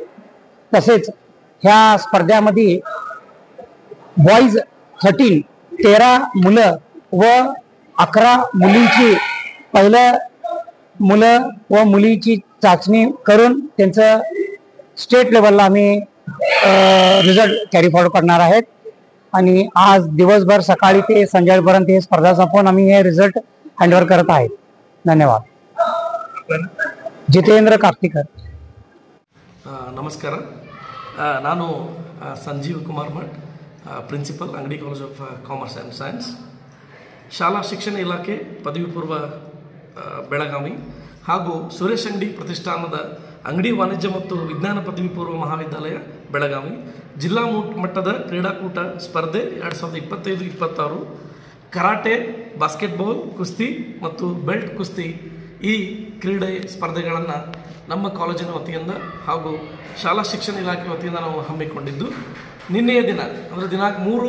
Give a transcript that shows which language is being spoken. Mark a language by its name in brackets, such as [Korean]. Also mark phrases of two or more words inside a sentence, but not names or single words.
[Marathi] तसेच ह्या स्पर्धेमध्ये बॉईज 13 मुलं व 11 मुलींची पहिलं मुलं व मुलीची चाचणी करून त्यांचं [English] state level-la [Marathi] आम्ही [English] result carry forward [Marathi] करणार आहेत। आणि आज दिवसभर सकाळी ते संध्याकाळपर्यंत हे स्पर्धा संपवून आम्ही हे [English] result handover [Marathi] करत आहेत। धन्यवाद। जितेंद्र काकतीकर। [Kannada] ನಮಸ್ಕಾರ, ನಾನು ಸಂಜೀವ್ ಕುಮಾರ್ ಮಠ್, ಪ್ರಿನ್ಸಿಪಲ್ ಅಂಗಡಿ ಕಾಲೇಜ್ ಆಫ್ ಕಾಮರ್ಸ್ ಆ್ಯಂಡ್ ಸೈನ್ಸ್, ಶಾಲಾ ಶಿಕ್ಷಣ ಇಲಾಖೆ ಪದವಿ ಪೂರ್ವ ಬೆಳಗಾವಿ ಹಾಗೂ ಸುರೇಶ್ ಅಂಗಡಿ ಪ್ರತಿಷ್ಠಾನದ ಅಂಗಡಿ ವಾಣಿಜ್ಯ ಮತ್ತು ವಿಜ್ಞಾನ ಪದವಿ ಪೂರ್ವ ಮಹಾವಿದ್ಯಾಲಯ ಬೆಳಗಾವಿ ಜಿಲ್ಲಾ ಮಟ್ಟದ ಕ್ರೀಡಾಕೂಟ ಸ್ಪರ್ಧೆ 2025-26 ಕರಾಟೆ, ಬಾಸ್ಕೆಟ್ಬಾಲ್, ಕುಸ್ತಿ ಮತ್ತು ಬೆಲ್ಟ್ ಕುಸ್ತಿ ಈ ಕ್ರೀಡೆ ಸ್ಪರ್ಧೆಗಳನ್ನು ನಮ್ಮ ಕಾಲೇಜಿನ ವತಿಯಿಂದ ಹಾಗೂ ಶಾಲಾ ಶಿಕ್ಷಣ ಇಲಾಖೆ ವತಿಯಿಂದ ನಾವು ಹಮ್ಮಿಕೊಂಡಿದ್ದು, ನಿನ್ನೆಯ ದಿನ ಅಂದರೆ ದಿನಾಂಕ